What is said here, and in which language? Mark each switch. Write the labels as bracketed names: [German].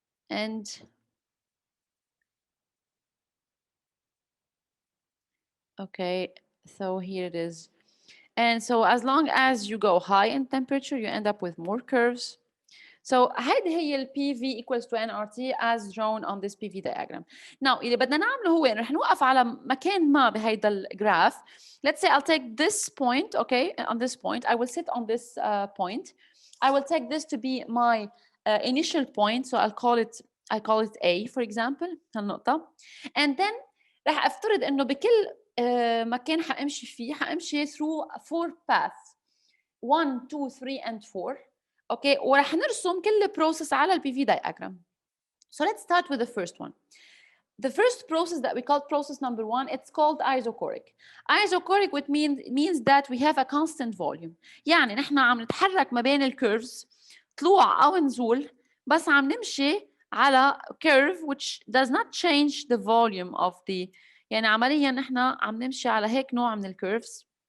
[English] And okay, so here it is. And so as long as you go high in temperature, you end up with more curves. So [Arabic] هيدي هي [English] PV equals to nRT as drawn on this PV diagram. [Arabic] Now اللي بدنا نعمله هو رح نوقف على مكان ما بهيدا الجراف. [English] Let's say I'll take this point, okay, on this point. I will sit on this point. I will take this to be my initial point, so I call it A, for example, [Arabic] هالنقطة. [English] And then [Arabic] رح افترض انه بكل مكان حامشي فيه حامشي [English] through 4 paths 1 2 3 and 4. [Arabic] okay, ورح نرسم كل process على ال PV diagram. [English] So let's start with the first one. The first process that we call process number 1, it's called isochoric. Isochoric which means that we have a constant volume. [Arabic] يعني نحن عم نتحرك ما بين الكيرفز طلوع أو نزول بس عم نمشي على [English] curve which does not change the volume of the [Arabic] يعني عمليا نحن عم نمشي على هيك نوع من الكيرفز.